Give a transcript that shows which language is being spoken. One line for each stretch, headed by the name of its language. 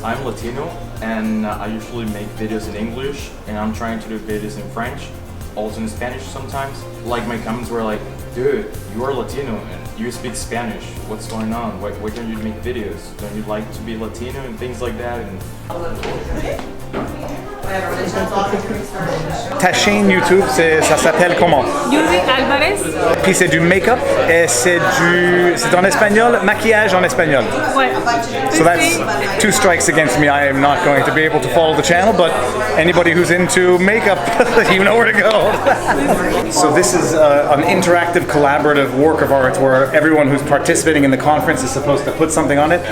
English: I'm Latino and I usually make videos in English and I'm trying to do videos in French, also in Spanish sometimes. Like my comments were like, dude, you are Latino and you speak Spanish. What's going on? Why don't you make videos? Don't you like to be Latino and things like that? And
French: Ta chaîne YouTube, ça s'appelle comment? Yuri Alvarez. Puis c'est du make-up et c'est en espagnol, maquillage en espagnol. Ouais.
English: So that's 2 strikes against me. I am not going to be able to follow the channel, but anybody who's into makeup, you know where to go. So this is an interactive, collaborative work of art where everyone who's participating in the conference is supposed to put something on it.